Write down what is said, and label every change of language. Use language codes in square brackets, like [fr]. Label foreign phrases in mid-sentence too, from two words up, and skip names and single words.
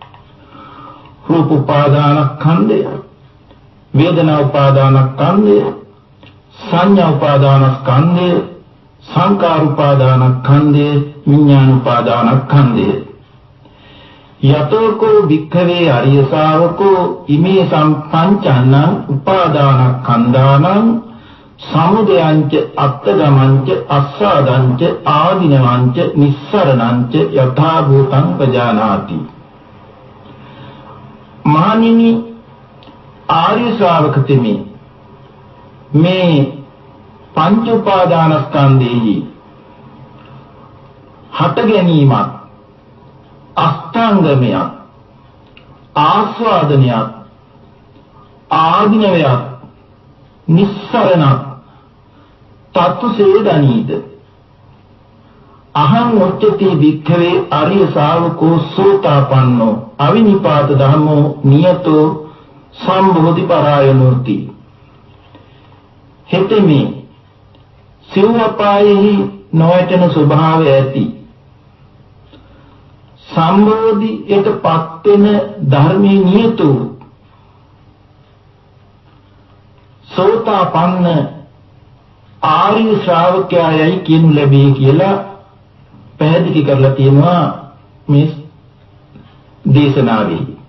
[si] රූපෝපාදානස්කන්ධය, වේදනෝපාදානස්කන්ධය, සංඤ්ඤෝපාදානස්කන්ධය, සංකාරෝපාදානස්කන්ධය, විඥානෝපාදානස්කන්ධය. [pi] යතෝකෝ භික්ඛවේ අරිය ශාවකෝ ඉමේ සම්පංචන්න උපාදානස්කන්ධානං සමුදයංච අත්තගමංච අස්සාදංච ආදිනවංච නිස්සරණංච යථා භූතං පජානාති. [si] මහණෙනි ආර්ය ශ්‍රාවක තෙමේ මේ පංච උපාදානස්කන්ධෙහි හට ගැනීමත් අෂ්ටාංගමයක් ආස්වාදනයක් ආධිනවයක් නිස්සරණක් තත්තුසේදනීද [pi] අහං උච්චති භික්ඛවේ ආර්ය ශාවකෝ සෝතාපන්නෝ අවිනිපාත ධම්මෝ නියතෝ සම්බෝධි පරායනෝති. [si] හෙතෙමි සිව්වපායෙහි නොවැටෙන ස්වභාවය ඇති සම්බෝධියට පත් වෙන ධර්මයේ නියතෝ සෝතාපන්න ආර්ය ශ්‍රාවකයයි කියනු ලැබේ කියලා පැහැදිලි කරලා තියෙනවා මේ දේශනාවේ.